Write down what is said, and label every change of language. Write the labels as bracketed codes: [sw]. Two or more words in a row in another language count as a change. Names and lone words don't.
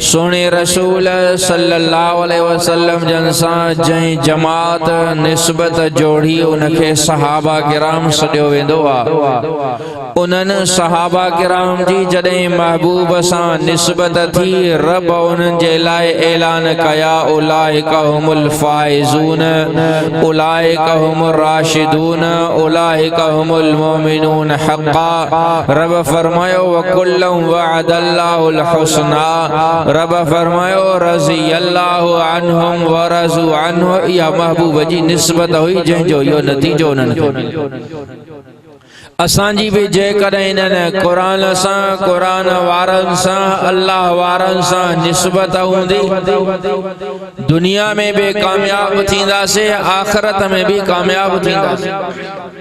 [sd] सोने रसूल सल्लल्लाहु अलैहि वसल्लम जन सां जंहिं जमात निस्बत जोड़ी उनखे सहाबा किराम सॾियो वेंदो आहे। उन्हनि सहाबा किराम जी जॾहिं महबूब सां निस्बत थी, रब उन्हनि जे लाइ ऐलान कया, [ar] أولئك هم الفائزون أولئك هم الراشدون أولئك هم المؤمنون حقا. [sd] रब फरमायो [ar] وكلا وعد الله الحسنى, [sd] रब फरमायो [ar] رضي الله عنهم ورضوا عنه. [sd] इहा महबूब जी निस्बत हुई जंहिंजो इहो नतीजो उन्हनि खे मिलियो। असांजी बि जेकॾहिं इन्हनि क़ुरान सां, क़ुरान वारनि सां, अल्लाह वारनि सां निस्बत हूंदी, दुनिया में भी कामयाब थींदासीं, आख़िरत में भी कामयाब थींदासीं।